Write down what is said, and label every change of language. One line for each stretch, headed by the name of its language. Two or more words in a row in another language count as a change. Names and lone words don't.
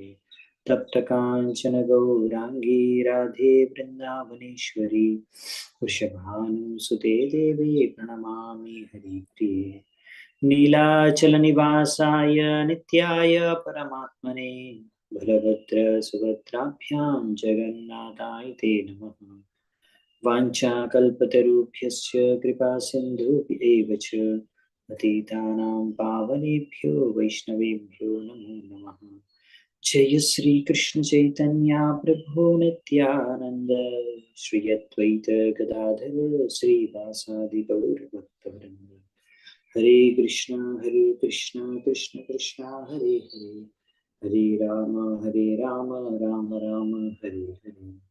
Sanskrit: తప్త కాంచన గౌరాంగీ రాధే బృందావనేశ్వరి వృషభానుసుతే దేవి ప్రణమామి హరిప్రియ. నీలాచల నివాసాయ నిత్యాయ పరమాత్మనే బలభద్ర సుభద్రాభ్యాం జగన్నాథాయ తే నమః. వాంఛాకల్పతరుభ్యశ్చ కృపా సింధుభ్యేవ చ పతితానాం పావనేభ్యో వైష్ణవేభ్యో నమో నమః. జయ శ్రీ కృష్ణ చైతన్య ప్రభు నిత్యానంద శ్రీ అద్వైత గదాధర శ్రీవాసాది గౌర భక్తవృంద. హరే కృష్ణ కృష్ణ కృష్ణ హరే హరే హరే రామ రామ రామ హరే హరే.